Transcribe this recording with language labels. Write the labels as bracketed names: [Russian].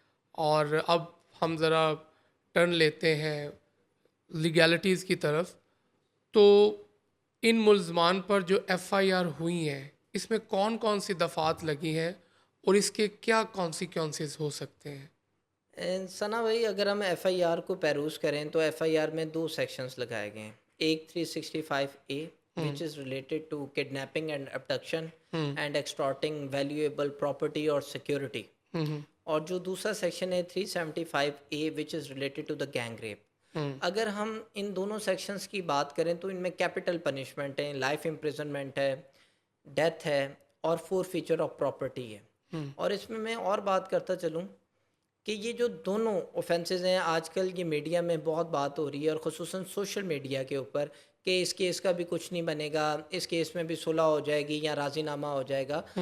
[Urdu] اور اب ہم ذرا ٹرن لیتے ہیں لیگیلٹیز کی طرف. تو ان ملزمان پر جو ایف آئی آر ہوئی ہیں اس میں کون کون سی دفعات لگی ہیں اور اس کے کیا کانسیکوینسز ہو سکتے ہیں؟ ثنا بھائی، اگر ہم ایف آئی آر کو پیروز کریں تو ایف آئی آر میں 2 سیکشنز لگائے گئے ہیں. [English] ایک 365A which is related to kidnapping and abduction and extorting valuable property or security. [Urdu] اور جو دوسرا سیکشن ہے [English] 375A which is related to the gang rape. [Urdu] اگر ہم ان دونوں سیکشنز کی بات کریں تو ان میں کیپٹل پنشمنٹ ہے، لائف امپریزنمنٹ ہے، ڈیتھ ہے اور فور فیچر آف پراپرٹی ہے. اور اس میں اور بات کرتا چلوں کہ یہ جو دونوں اوفینسز ہیں آج کل یہ میڈیا میں بہت بات ہو رہی ہے، اور خصوصاً سوشل میڈیا کے اوپر، کہ اس کیس کا بھی کچھ نہیں بنے گا، اس کیس میں بھی صلح ہو جائے گی یا راضی نامہ ہو جائے گا.